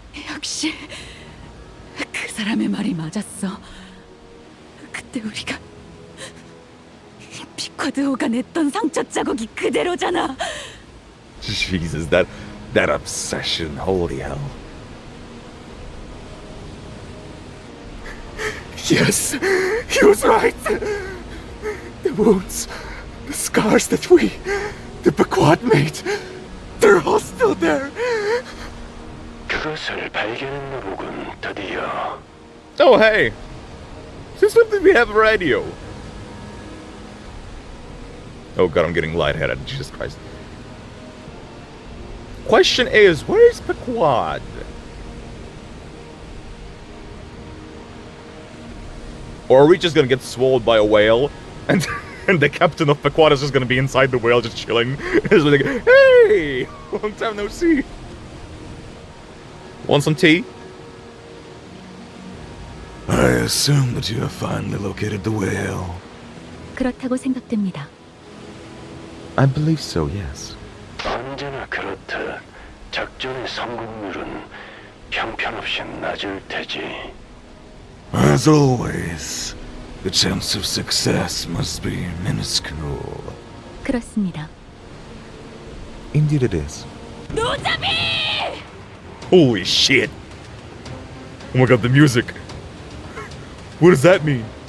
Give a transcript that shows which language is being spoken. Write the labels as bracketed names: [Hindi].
[Korean] 역시 그 사람의 말이 맞았어. 그때 우리가 피쿼드호가 냈던 상처 자국이 그대로잖아. [English] Jesus, that obsession, holy hell. Yes, he was right. The wounds, the scars that the Pequod made, they're all still there. [Korean] 그것을 발견했나 보군, 드디어. [English] Oh, hey. Since when did we have a radio? Oh god, I'm getting lightheaded. Jesus Christ. Question is, where's Pequod? Or are we just gonna get swallowed by a whale, and the captain of Pequod is just gonna be inside the whale just chilling? It's like, hey! Long time no see. Want some tea? I assume that you have finally located the whale. [Korean] 그렇다고 생각됩니다. [English] I believe so, yes. [Korean] 언제나 그렇듯 작전의 성공률은 형편없이 낮을 테지. [English] As always, the chance of success must be minuscule. [Korean] 그렇습니다. [English] Indeed it is. 노자비! Holy shit! Oh my god, the music! What does that mean?